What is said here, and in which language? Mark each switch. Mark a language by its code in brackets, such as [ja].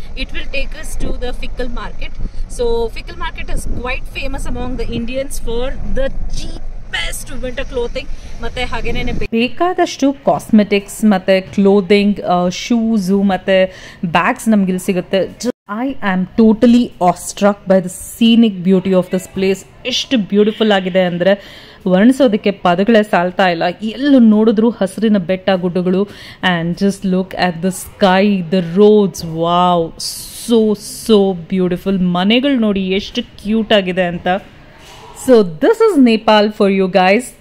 [en] It will take us to the Fikkal market. So Fikkal market is quite famous among the Indians for the cheapest winter clothing. [kn] ಮತ್ತೆ ಹಾಗೇನೆ ಬೇಕಾದಷ್ಟು cosmetics ಮತ್ತೆ clothing, shoes ಮತ್ತೆ bags ನಮ್ಗಿಲ್ಲಿ ಸಿಗುತ್ತೆ. [en] I am totally awestruck by the scenic beauty of this place. [kn] ಎಷ್ಟು beautiful ಆಗಿದೆ ಅಂದರೆ ವರ್ಣಿಸೋದಕ್ಕೆ ಪದಗಳೇ ಸಾಲ್ತಾ ಇಲ್ಲ. ಎಲ್ಲೂ ನೋಡಿದ್ರು ಹಸಿರಿನ ಬೆಟ್ಟ ಗುಡ್ಡಗಳು. [en] And just look at the sky, the roads, wow, so beautiful. [kn] ಮನೆಗಳು ನೋಡಿ ಎಷ್ಟು ಕ್ಯೂಟ್ ಆಗಿದೆ ಅಂತ. [en] So this is Nepal for you guys.